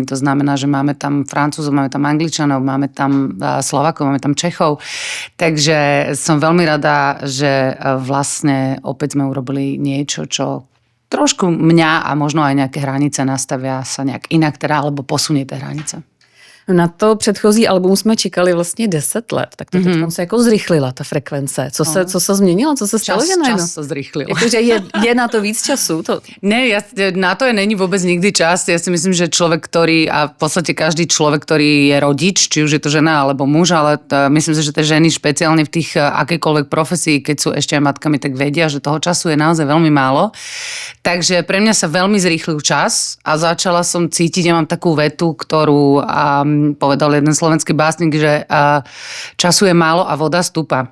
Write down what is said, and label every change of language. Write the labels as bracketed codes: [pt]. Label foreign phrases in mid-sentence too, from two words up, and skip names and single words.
[sk] To znamená, že máme tam Francúzov, máme tam Angličanov, máme tam Slovákov, máme tam Čechov. Takže som veľmi rada, že vlastne opäť sme urobili niečo, čo trošku mňa a možno aj nejaké hranice nastavia sa nejak inak teda, alebo posunie tie hranice. [cs] Na to předchozí album jsme čekali vlastně 10 let, tak to teď se jako zrychlila ta frekvence. Co se změnilo? Co se stalo? [sk] Čas sa zrychlil. [cs] Jakože je na to víc času? Ne, na to není vôbec nikdy čas. [sk] Ja si myslím, že človek, ktorý, a v podstate každý človek, ktorý je rodič, či už je to žena alebo muž, ale myslím si, že tie ženy špeciálne v tých akékoľvek profesii, keď sú ešte aj matkami, tak vedia, že toho času je naozaj veľmi málo. Takže pre mňa sa veľmi zrýchlil čas a začala som cítiť, ja mám takú vetu, ktorú povedal jeden slovenský básnik, že času je málo a voda stúpa.